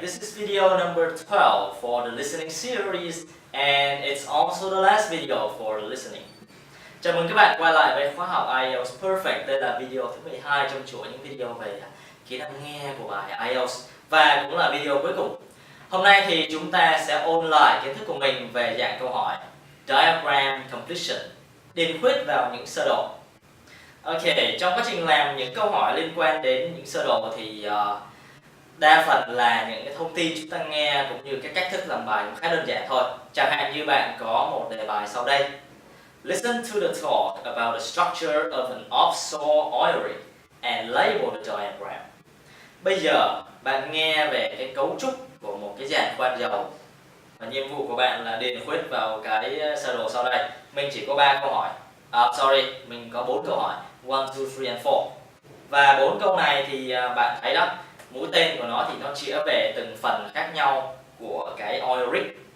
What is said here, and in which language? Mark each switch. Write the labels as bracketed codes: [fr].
[en] This is video number 12 for the listening series and it's also the last video for listening. [vi] Chào mừng các bạn quay lại với khóa học IELTS Perfect. Đây là video thứ 12 trong chuỗi những video về kỹ năng nghe của bài IELTS và cũng là video cuối cùng. Hôm nay thì chúng ta sẽ ôn lại kiến thức của mình về dạng câu hỏi Diagram Completion, điền khuyết vào những sơ đồ. Ok, trong quá trình làm những câu hỏi liên quan đến những sơ đồ thì đa phần là những cái thông tin chúng ta nghe cũng như cái cách thức làm bài cũng khá đơn giản thôi. Chẳng hạn như bạn có một đề bài sau đây. [en] Listen to the talk about the structure of an offshore oil rig and label the diagram. [vi] Bây giờ bạn nghe về cái cấu trúc của một cái giàn khoan dầu và nhiệm vụ của bạn là điền khuyết vào cái sơ đồ sau đây. Mình chỉ có 3 câu hỏi. Mình có 4 câu hỏi. [en] 1, 2, 3 and 4. [vi] Và 4 câu này thì bạn thấy đó, mũi tên của nó thì nó chĩa về từng phần khác nhau của cái oil rig.